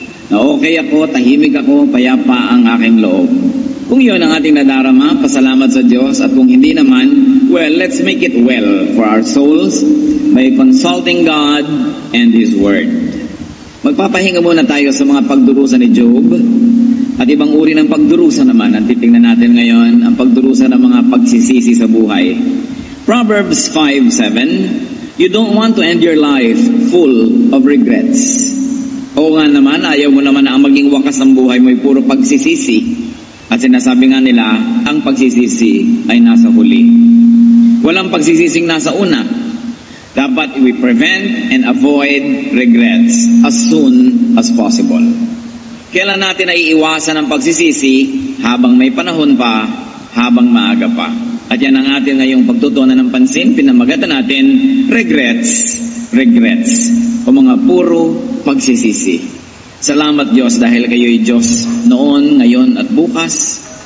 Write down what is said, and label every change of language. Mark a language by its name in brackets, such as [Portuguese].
[Filipino] Na okay ako, tahimik ako, payapa ang aking loob. Kung yun ang ating nadarama, pasalamat sa Diyos. At kung hindi naman, [English] well, let's make it well for our souls by consulting God and His Word. [Filipino] Magpapahinga muna tayo sa mga pagdurusa ni Job. At ibang uri ng pagdurusa naman ang titingnan natin ngayon, ang pagdurusa ng mga pagsisisi sa buhay. [English] Proverbs 5:7, you don't want to end your life full of regrets. [Filipino] Oo nga naman, ayaw mo naman na ang maging wakas ng buhay mo ay puro pagsisisi. At sinasabi nga nila, ang pagsisisi ay nasa huli. Walang pagsisising nasa una. Dapat [English] we prevent and avoid regrets as soon as possible. [Filipino] Kailan natin ay iiwasan ang pagsisisi habang may panahon pa, habang maaga pa. At yan ang atin ngayong pagtutunan ng pansin, pinamagatan natin, regrets, o mga puro pagsisisi. Salamat Diyos dahil kayo'y Diyos noon, ngayon at bukas.